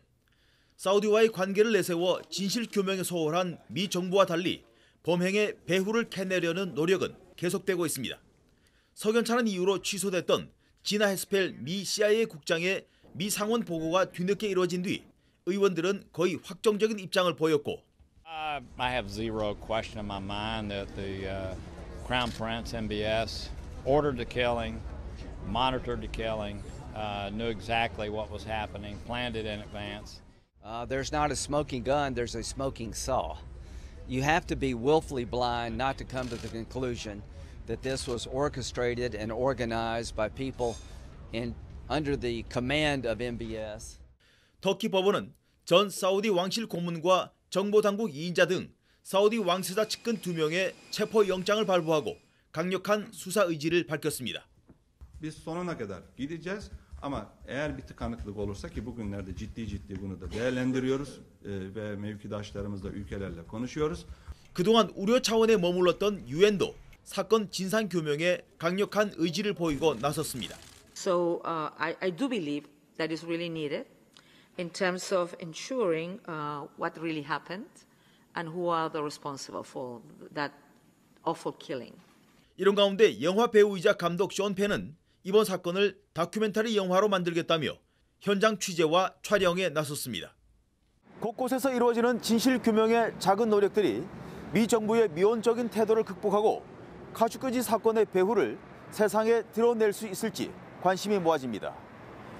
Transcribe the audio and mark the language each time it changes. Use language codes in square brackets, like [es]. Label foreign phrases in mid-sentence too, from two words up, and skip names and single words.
[ko] 사우디와의 관계를 내세워 진실 교명에 소홀한 미 정부와 달리 범행의 배후를 캐내려는 노력은 계속되고 있습니다. 석연찮은 이유로 취소됐던 지나 헤스펠 미 CIA 국장의 미 상원 보고가 뒤늦게 이루어진 뒤 의원들은 거의 확정적인 입장을 보였고 [en] I have zero question in my mind that the Crown Prince MBS ordered the killing, monitored the killing, knew exactly what was happening, planned it in advance. There's not a smoking gun, there's a smoking saw. You have to be willfully blind not to come to the conclusion that this was orchestrated and organized by people under the command of MBS. [ko] 터키 법원은 전 사우디 왕실 고문과 정보당국 2인자 등 사우디 왕세자 측근 2명의 체포영장을 발부하고 강력한 수사 의지를 밝혔습니다. [tr] Biz sonuna kadar gideceğiz ama eğer bir tıkanıklık olursa ki bugünlerde ciddi bunu da değerlendiriyoruz ve mevkidaşlarımızla ülkelerle konuşuyoruz. [ko] 그동안 우려 차원에 머물렀던 유엔도 사건 진상 교명에 강력한 의지를 보이고 나섰습니다. [en] So I do believe that is really needed in terms of ensuring what really happened and who are the responsible for that awful killing. [ko] 이런 가운데 영화 배우이자 감독 션 펜은 이번 사건을 다큐멘터리 영화로 만들겠다며 현장 취재와 촬영에 나섰습니다. 곳곳에서 이루어지는 진실 규명의 작은 노력들이 미 정부의 미온적인 태도를 극복하고 카슈끄지 사건의 배후를 세상에 드러낼 수 있을지 관심이 모아집니다.